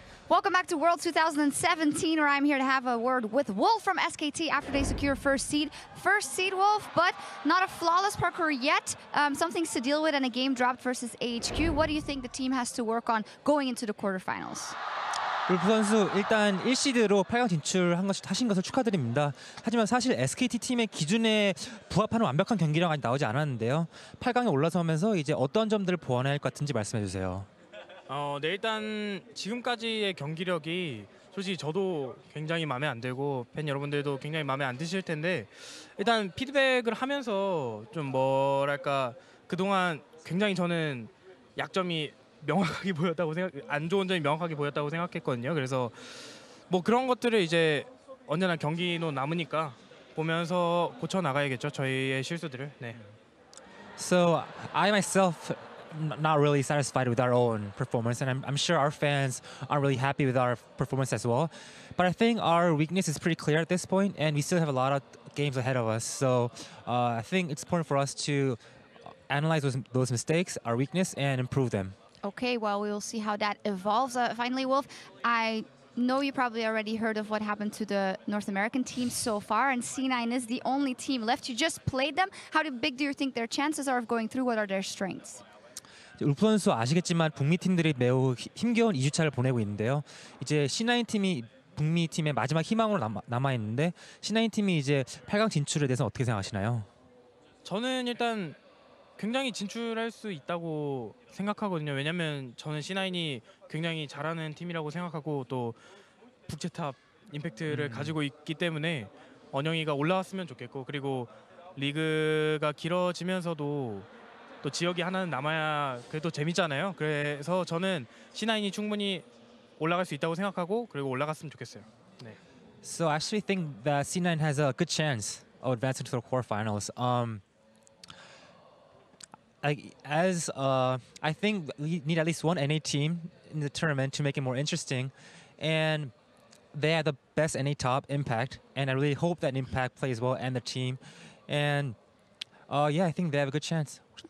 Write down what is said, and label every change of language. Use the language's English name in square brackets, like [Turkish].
[English] Welcome back to World 2017, where I'm here to have a word with Wolf from SKT after they secure first seed. First seed, Wolf, but not a flawless parkour yet. Some things to deal with and a game dropped versus AHQ. What do you think the team has to work on going into the quarterfinals? [Korean] 울프 선수 일단 1시드로 8강 진출하신 것을 축하드립니다. 하지만 사실 SKT 팀의 기준에 부합하는 완벽한 경기력 아직 나오지 않았는데요. 8강에 올라서면서 이제 어떤 점들을 보완해야 할 것 같은지 말씀해 주세요. 네, 일단 지금까지의 경기력이 솔직히 저도 굉장히 마음에 안 들고 팬 여러분들도 굉장히 마음에 안 드실 텐데 일단 피드백을 하면서 좀 뭐랄까 그동안 굉장히 저는 약점이 명확하게 보였다고 안 좋은 점이 명확하게 보였다고 생각했거든요. 그래서 뭐 그런 것들을 이제 언제나 경기도 남으니까 보면서 고쳐 나가야겠죠. 저희의 실수들을. 네. [English] So I myself not really satisfied with our own performance, and I'm sure our fans aren't really happy with our performance as well. But I think our weakness is pretty clear at this point, and we still have a lot of games ahead of us. So I think it's important for us to analyze those mistakes, our weakness, and improve them. Okay, well, we will see how that evolves. Finally, Wolf, I know you probably already heard of what happened to the North American team so far, and C9 is the only team left. You just played them. How big do you think their chances are of going through? What are their strengths? [Korean] 울프 선수 아시겠지만 북미 팀들이 매우 힘겨운 2주차를 보내고 있는데요. 이제 C9 팀이 북미 팀의 마지막 희망으로 남아 있는데 C9 팀이 이제 8강 진출에 대해서 어떻게 생각하시나요? 저는 일단 굉장히 진출할 수 있다고 생각하거든요. 왜냐면 저는 C9이 굉장히 잘하는 팀이라고 생각하고 또 북제탑 임팩트를 가지고 있기 때문에 언영이가 올라왔으면 좋겠고, 그리고 리그가 길어지면서도 또 지역이 하나는 남아야 그래도 재밌잖아요. 그래서 저는 C9이 충분히 올라갈 수 있다고 생각하고 그리고 올라갔으면 좋겠어요. 네. [English] So I actually think that C9 has a good chance of advancing to the quarterfinals. I think we need at least one NA team in the tournament to make it more interesting, and they have the best NA top, Impact, and I really hope that Impact plays well and the team, and yeah, I think they have a good chance.